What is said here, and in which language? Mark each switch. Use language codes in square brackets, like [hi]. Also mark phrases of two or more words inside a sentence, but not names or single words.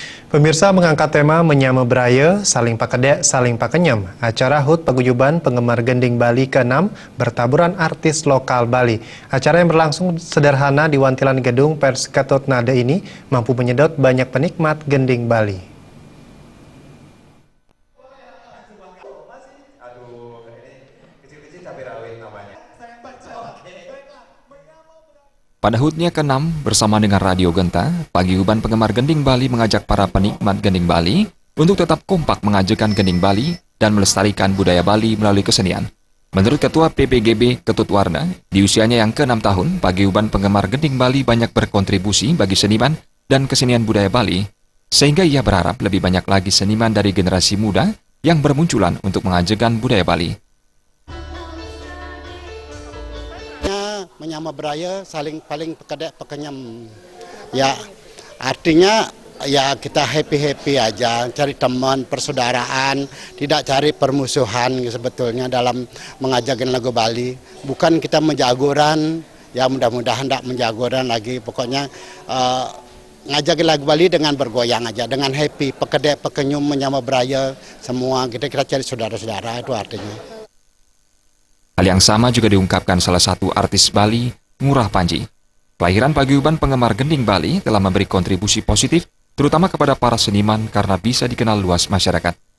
[id] Pemirsa mengangkat tema Menyama Braya, Saling Pakedek, Saling Pakenyam. Acara HUT Paguyuban Penggemar Gending Bali ke-6 bertaburan artis lokal Bali. Acara yang berlangsung sederhana di wantilan gedung Pers Ketut Nada ini mampu menyedot banyak penikmat gending Bali. Pada HUT-nya ke-6 bersama dengan Radio Genta, Paguyuban Penggemar Gending Bali mengajak para penikmat gending Bali untuk tetap kompak mengajukan gending Bali dan melestarikan budaya Bali melalui kesenian. Menurut Ketua PPGB Ketut Warna, di usianya yang ke-6 tahun, Paguyuban Penggemar Gending Bali banyak berkontribusi bagi seniman dan kesenian budaya Bali, sehingga ia berharap lebih banyak lagi seniman dari generasi muda yang bermunculan untuk mengajukan budaya Bali. [ban] Menyama Braya, saling paling pekedek pekenyam. [id] Ya, artinya ya kita happy-happy aja, cari teman, persaudaraan, tidak cari permusuhan sebetulnya dalam mengajarkan lagu Bali. Bukan kita menjagoran, ya mudah-mudahan tidak menjagoran lagi, pokoknya ngajakin lagu Bali dengan bergoyang aja, dengan happy, [ban] pekedek, pekenyum, menyama Braya, [id] semua kita cari saudara-saudara, itu artinya. Hal yang sama juga diungkapkan salah satu artis Bali, Ngurah Panji. Kelahiran Paguyuban Penggemar Gending Bali telah memberi kontribusi positif, terutama kepada para seniman karena bisa dikenal luas masyarakat.